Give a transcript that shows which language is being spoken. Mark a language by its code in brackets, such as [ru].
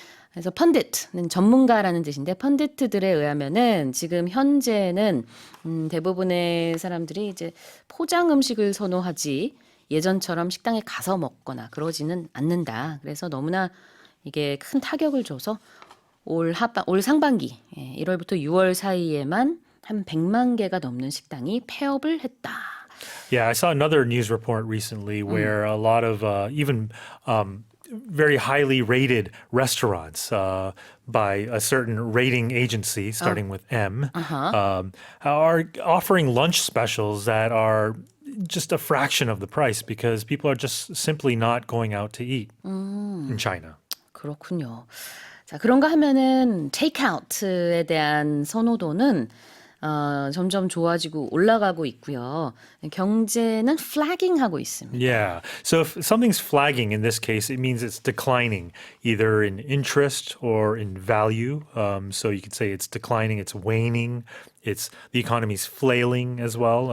[ko] 그래서 펀디트는 전문가라는 뜻인데 펀디트들에 의하면은 지금 현재는 대부분의 사람들이 이제 포장 음식을 선호하지 예전처럼 식당에 가서 먹거나 그러지는 않는다. 그래서 너무나 이게 큰 타격을 줘서 올 상반기 1월부터 6월 사이에만 한 100만 개가 넘는 식당이 폐업을 했다. [en] Yeah, I saw another news report recently where a lot of even very highly rated restaurants by a certain rating agency starting with M are offering lunch specials that are just a fraction of the price because people are just simply not going out to eat in China. [ko] 그렇군요. 자, 그런가 하면은 테이크아웃에 대한 선호도는 점점 좋아지고 올라가고 있고요. 경제는 flagging하고 있습니다. [en] Yeah. So if something's flagging in this case, it means it's declining either in interest or in value. So you could say it's declining, it's waning, the economy's flailing as well.